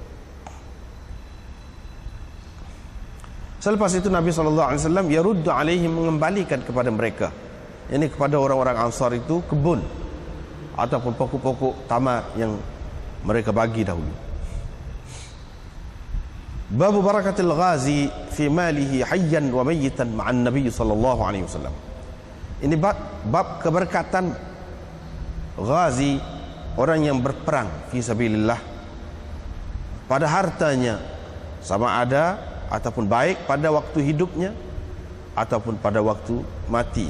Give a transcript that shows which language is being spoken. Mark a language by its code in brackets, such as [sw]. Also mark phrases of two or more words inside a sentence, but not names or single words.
[ms] Selepas itu Nabi SAW [ar] يرد عليهم, [ms] mengembalikan kepada mereka, ini kepada orang-orang Ansar itu, kebun ataupun pokok-pokok tamar yang mereka bagi dahulu. [ar] باب بركة الغازي في ماله حيا وميتا مع النبي صلى الله عليه وسلم. [ms] Ini bab keberkatan ghazi, orang yang berperang [ar] في سبيل الله, [ms] pada hartanya, sama ada ataupun baik pada waktu hidupnya ataupun pada waktu matinya.